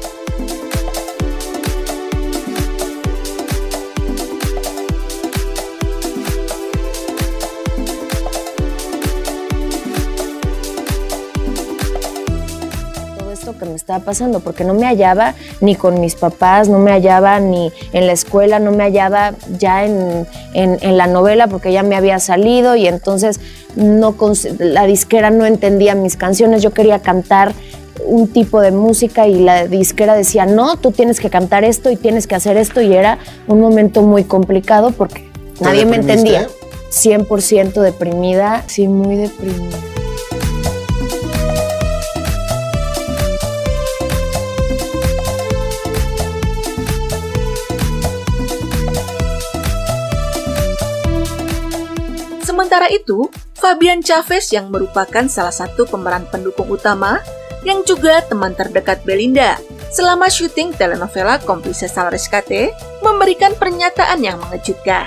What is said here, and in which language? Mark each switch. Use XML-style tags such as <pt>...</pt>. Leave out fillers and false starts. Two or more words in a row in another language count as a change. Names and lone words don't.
<es>Que me estaba pasando, porque no me hallaba ni con mis papás, no me hallaba ni en la escuela, no me hallaba ya en la novela, porque ya me había salido, y entonces la disquera no entendía mis canciones. Yo quería cantar un tipo de música y la disquera decía, no, tú tienes que cantar esto y tienes que hacer esto, y era un momento muy complicado porque nadie me entendía. 100% deprimida, sí, muy deprimida.</es> <id>Sementara itu, Fabian Chavez yang merupakan salah satu pemeran pendukung utama yang juga teman terdekat Belinda selama syuting telenovela Cómplices al Rescate memberikan pernyataan yang mengejutkan.</id>